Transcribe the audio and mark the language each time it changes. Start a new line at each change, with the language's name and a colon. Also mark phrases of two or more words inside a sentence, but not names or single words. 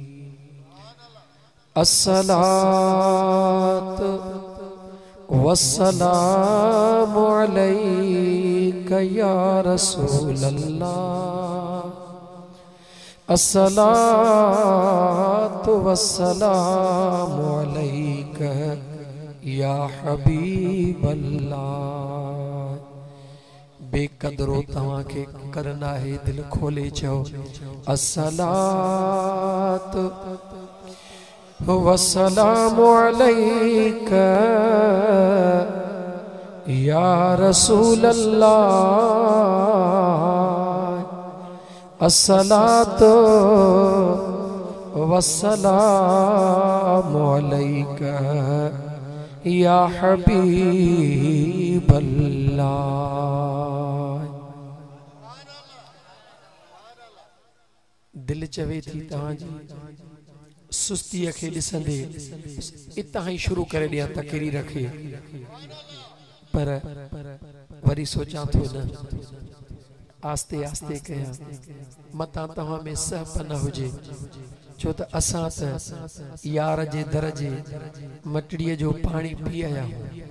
Arabic: الصلاة والسلام عليك يا رسول الله. الصلاة والسلام عليك يا حبيب الله.
Sindhi: बेकदरो तव्हां खे करना है दिल खोले चओ
Arabic: الصلاة والسلام عليك يا رسول الله. الصلاة والسلام عليك يا حبيب الله.
Sindhi: दिल चवे थी तव्हांजी सुस्ती खे ॾिसंदे इतां ही शुरू करे ॾियां तकरीर खे, पर वरी सोचां थो न आस्ते आस्ते कयां मतां तव्हां में सहप न हुजे, छो त असां त यार जे दर जे मटड़ीअ जो पाणी पी आया हूं।